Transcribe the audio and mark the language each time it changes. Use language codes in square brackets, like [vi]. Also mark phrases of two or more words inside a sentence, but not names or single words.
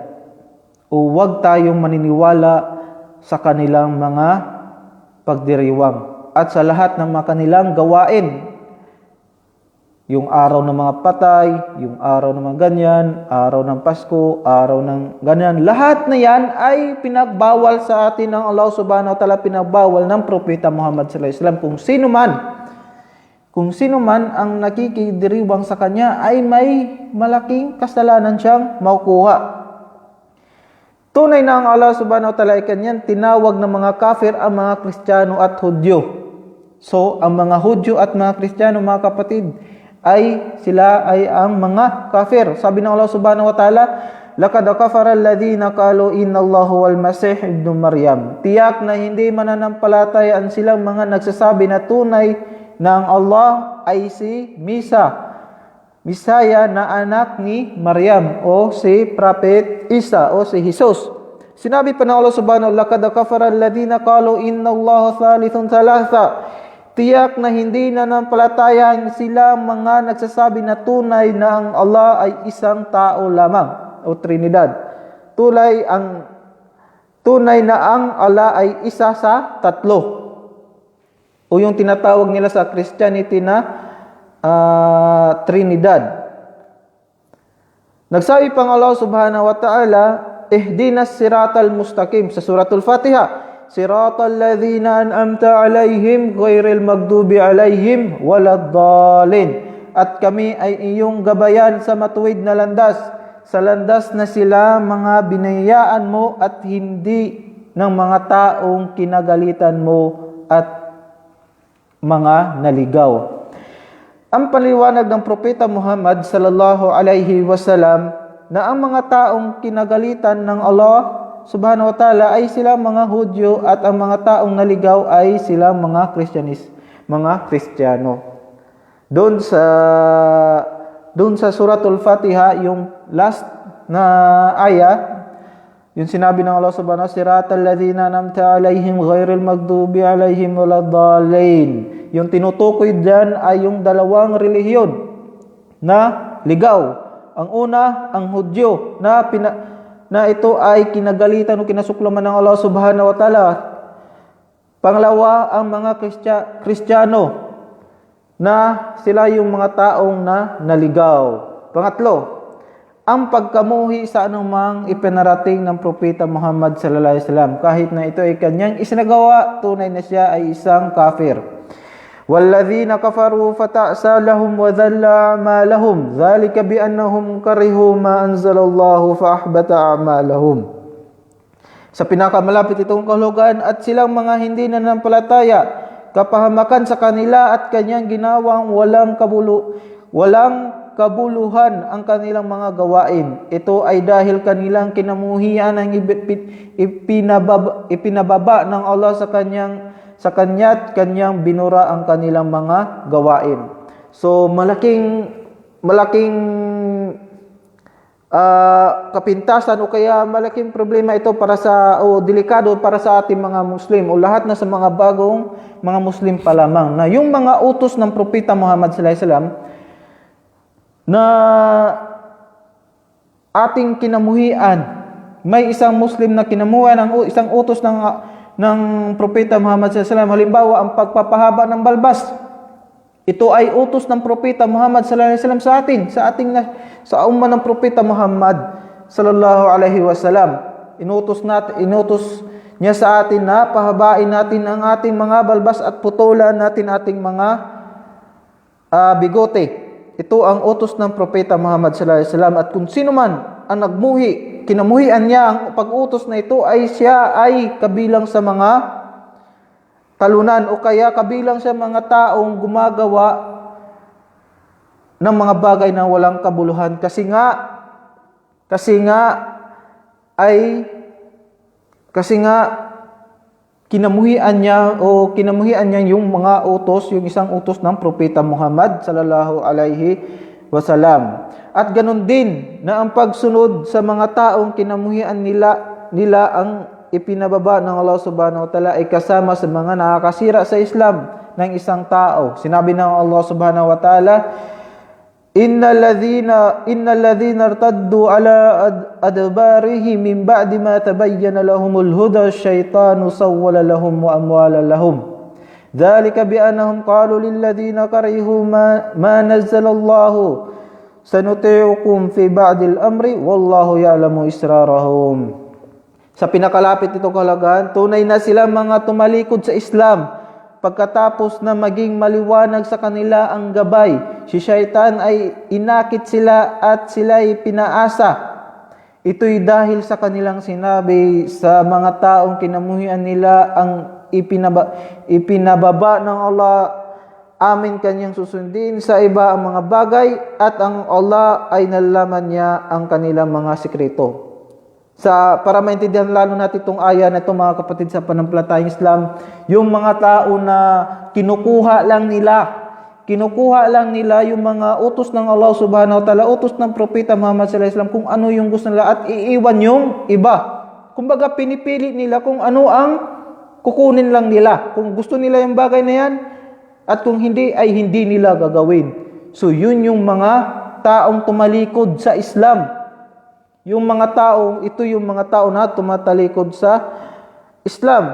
[tl] O huwag tayong maniniwala sa kanilang mga pagdiriwang. At sa lahat ng mga kanilang gawain, yung araw ng mga patay, yung araw ng mga ganyan, araw ng Pasko, araw ng ganyan. Lahat na yan ay pinagbawal sa atin ng [ar] الله سبحانه وتعالى, [tl] pinagbawal ng Propeta Muhammad [ar] صلى الله عليه وسلم. [tl] Kung sino man ang nakikidiriwang sa kanya ay may malaking kasalanan siyang makukuha. Tunay na ang [ar] الله سبحانه وتعالى [tl] ay kanyan tinawag ng mga kafir ang mga Kristiyano at Hudyo. So, ang mga Hudyo at mga Kristiyano, mga kapatid, sila ay ang mga kafir. Sabi ng [ar] الله سبحانه وتعالى لقد كفر الذين قالوا إن الله والمسيح ابن مريم. [tl] Tiyak na hindi mananampalataya ang silang mga nagsasabi na tunay na ang Allah ay si Misaya na anak ni Maryam o si Prophet Isa o si Jesus. Sinabi pa ng [ar] الله سبحانه وتعالى لقد كفر الذين قالوا إن الله ثالث ثلاثة. [tl] Tiyak na hindi nanampalataya sila mga nagsasabi na tunay na ang Allah ay isang tao lamang o Trinidad. Tunay na ang Allah ay isa sa tatlo. O yung tinatawag nila sa Christianity na Trinidad. Nagsabi pang [ar] الله سبحانه وتعالى اهدنا الصراط المستقيم sa سورة الفاتحة. صراط الذين أنعمت عليهم غير المغضوب عليهم ولا الضالين. [tl] At kami ay iyong gabayan sa matuwid na landas, sa landas na sila mga binayaan mo at hindi ng mga taong kinagalitan mo at mga naligaw. Ang paliwanag ng Propeta Muhammad [ar] صلى الله عليه وسلم [tl] na ang mga taong kinagalitan ng [ar] الله سبحانه وتعالى [tl] ay sila mga Hudyo at ang mga taong naligaw ay sila mga Kristiyano. Doon sa [ar] سورة الفاتحة, [tl] yung last na ayat, yung sinabi ng [ar] الله سبحانه وتعالى صراط الذين أنعمت عليهم غير المغضوب عليهم ولا الضالين. [tl] Yung tinutukoy diyan ay yung dalawang relihiyon na ligaw. Ang una, ang Hudyo na ito ay kinagalitan o kinasuklaman ng [ar] الله سبحانه وتعالى. [tl] Pangalawa, ang mga Kristiyano na sila yung mga taong naligaw. Pangatlo, ang pagkamuhi sa anumang ipinarating ng Propeta Muhammad [ar] صلى الله عليه وسلم, [tl] kahit na ito ay kanyang isinagawa, tunay na siya ay isang kafir. [ar] وَالَّذِينَ كَفَرُوا فَتَعْسَى لَهُمْ وَذَلَّ أَعْمَالَهُمْ ذَلِكَ بِأَنَّهُمْ كَرِهُوا مَا أَنزَلَ اللَّهُ فَأَحْبَطَ أَعْمَالَهُمْ. [tl] Sa pinakamalapit itong kahulugan, at silang mga hindi nanampalataya, kapahamakan sa kanila at kanyang ginawang walang kabuluhan ang kanilang mga gawain. Ito ay dahil kanilang kinamuhian ang ipinababa ng Allah sa kanya't kanyang binura ang kanilang mga gawain. So malaking kapintasan o kaya malaking problema ito delikado para sa ating mga Muslim o lahat na sa mga bagong mga Muslim pa lamang na yung mga utos ng Propeta Muhammad [ar] صلى الله عليه وسلم [tl] na ating kinamuhian. May isang Muslim na kinamuhian ng isang utos ng Propeta Muhammad [ar] صلى الله عليه وسلم. [tl] Halimbawa, ang pagpapahaba ng balbas. Ito ay utos ng Propeta Muhammad [ar] صلى الله عليه وسلم [tl] sa umma ng Propeta Muhammad [ar] صلى الله عليه وسلم. [tl] Inutos niya sa atin na pahabain natin ang ating mga balbas at putulan natin ating mga bigote. Ito ang utos ng Propeta Muhammad [ar] صلى الله عليه وسلم. [tl] At kung sino man ang kinamuhian niya ang pag-utos na ito, ay siya ay kabilang sa mga talunan o kaya kabilang sa mga taong gumagawa ng mga bagay na walang kabuluhan. Kasi nga kinamuhian niya yung mga utos, yung isang utos ng Propeta Muhammad [ar] صلى الله عليه وسلم. [tl] At ganun din na ang pagsunod sa mga taong kinamuhian nila ang ipinababa ng [ar] الله سبحانه وتعالى [tl] ay kasama sa mga nakakasira sa Islam ng isang tao. Sinabi ng [ar] الله سبحانه وتعالى إن الذين ارتدوا على أدبارهم من بعد ما تبين لهم الهدى الشيطان سول لهم وأملى لهم. ذلك بأنهم قالوا للذين كرهوا ما نزل الله سنطيعكم في بعض الأمر والله يعلم إسرارهم. [tl] Sa pinakalapit itong kahulugan, tunay na sila mga tumalikod sa Islam pagkatapos na maging maliwanag sa kanila ang gabay. Si Syaitan ay inakit sila at sila'y pinaasa. Ito'y dahil sa kanilang sinabi sa mga taong kinamuhian nila ang ipinababa ng Allah, amin kanyang susundin sa iba ang mga bagay at ang Allah ay nalalaman niya ang kanilang mga sikreto. Para maintindihan lalo natin itong aya na ito, mga kapatid sa pananampalatayang Islam, yung mga tao na kinukuha lang nila yung mga utos ng [ar] الله سبحانه وتعالى, [tl] utos ng Propeta Muhammad [ar] صلى الله عليه وسلم, [tl] kung ano yung gusto nila at iiwan yung iba. Kumbaga pinipili nila kung ano ang kukunin lang nila. Kung gusto nila yung bagay na yan, at kung hindi, ay hindi nila gagawin. So, yun yung mga taong tumalikod sa Islam. Yung mga tao na tumatalikod sa Islam.